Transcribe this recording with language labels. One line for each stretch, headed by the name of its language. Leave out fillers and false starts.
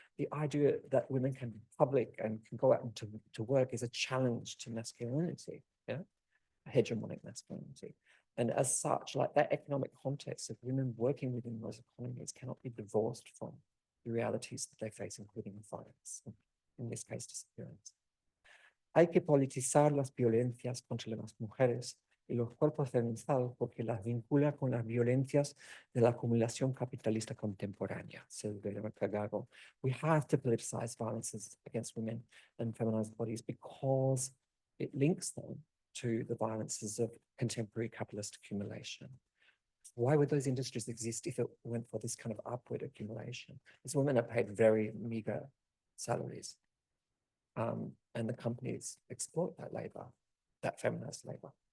English: The idea that women can be public and can go out to work is a challenge to masculinity, yeah, hegemonic masculinity. And as such, like that economic context of women working within those economies cannot be divorced from the realities that they face, including violence, in this case, disappearance.
Spanish: Hay que politizar las violencias contra las mujeres y los cuerpos feminizados porque las vincula con las violencias de la acumulación capitalista contemporánea,
English: says Veronica Gago. We have to politicize violences against women and feminized bodies because it links them to the violences of contemporary capitalist accumulation. Why would those industries exist if it went for this kind of upward accumulation? These women are paid very meager salaries. And the companies exploit that labor, that feminized labor.